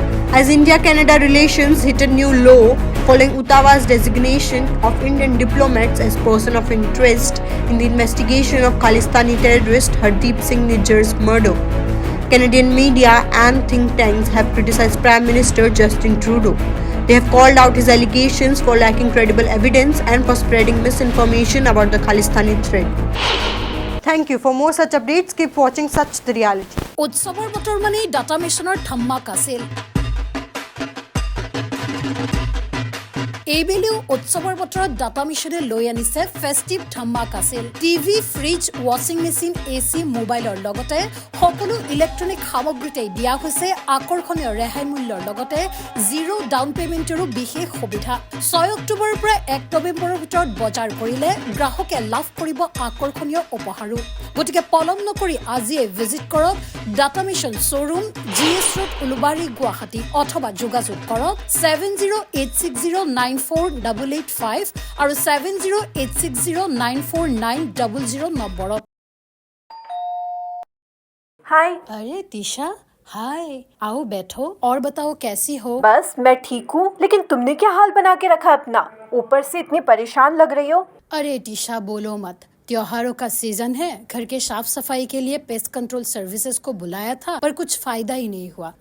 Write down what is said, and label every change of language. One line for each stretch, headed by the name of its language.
English: As India-Canada relations hit a new low following Ottawa's designation of Indian diplomats as person of interest in the investigation of Khalistani terrorist Hardeep Singh Nijjar's murder, Canadian media and think tanks have criticized Prime Minister Justin Trudeau. They have called out his allegations for lacking credible evidence and for spreading misinformation about the Khalistani threat. Thank you. For more such updates, keep watching Such the Reality.
Assamese: উৎসৱৰ বতৰ মানে data মিছনৰ ধামাকা আছিল। এইবেলিও উৎসৱৰ বতৰত data মিছনে লৈ আনিছে ফেষ্টিভ ধামাক আছিল। টিভি, ফ্ৰিজ, ৱাশ্বিং মেচিন, এচি, মোবাইলৰ লগতে সকলো ইলেক্ট্ৰনিক সামগ্ৰীতে দিয়া হৈছে আকৰ্ষণীয় ৰেহাই মূল্যৰ লগতে জিৰ' ডাউন পেমেণ্টৰো বিশেষ সুবিধা। 6 অক্টোবৰৰ পৰা 1 নৱেম্বৰৰ ভিতৰত বজাৰ কৰিলে গ্ৰাহকে লাভ কৰিব আকৰ্ষণীয় উপহাৰো। গতিকে পলম নকৰি আজিয়ে ভিজিট কৰক data mission showroom, GS road, Ulubari, Guwahati অথবা যোগাযোগ কৰক 7086094885 আৰু 7086094900 নম্বৰত।
Hindi: हाय। अरे दिशा, हाय, आओ बैठो और बताओ कैसी हो? बस मैं ठीक हूँ, लेकिन तुमने क्या हाल बना के रखा अपना? ऊपर से इतनी परेशान लग रही हो। अरे दिशा बोलो मत, त्योहारों का सीजन है। घर के साफ सफाई के लिए पेस्ट कंट्रोल सर्विसेज को बुलाया था, पर कुछ फायदा ही नहीं हुआ।